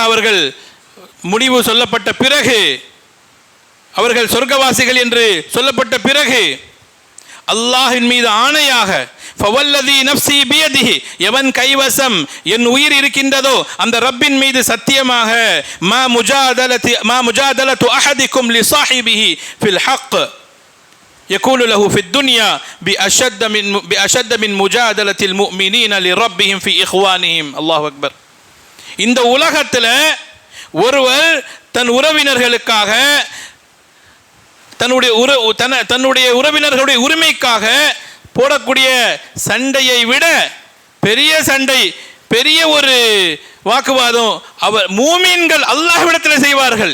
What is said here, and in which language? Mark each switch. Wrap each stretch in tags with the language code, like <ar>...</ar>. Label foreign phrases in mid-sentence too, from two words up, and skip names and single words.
<ta>அவர்கள் முடிவு சொல்லப்பட்ட பிறகு, அவர்கள் சொர்க்கவாசிகள் என்று சொல்லப்பட்ட பிறகு, அல்லாஹ்வின் மீது ஆணையாக,</ta> <ar>فوالذي نفسي بيده,</ar> <ta>எவன் கைவசம் என் உயிர் இருக்கின்றதோ அந்த ரப்பின் மீது சத்தியமாக,</ta> <ar>ما مجادلة أحدكم لصاحبه في الحق يقول له في الدنيا بأشد من مجادلة المؤمنين لربهم في إخوانهم. الله أكبر.</ar> <ta>இந்த உலகத்தில் ஒருவர் தன் உறவினர்களுக்காக, தன்னுடைய உறவினர்களுடைய உரிமைக்காக போடக்கூடிய சண்டையை விட பெரிய சண்டை, பெரிய ஒரு வாக்குவாதம் மூமின்கள் அல்லாஹ்விடத்தில் செய்வார்கள்.</ta>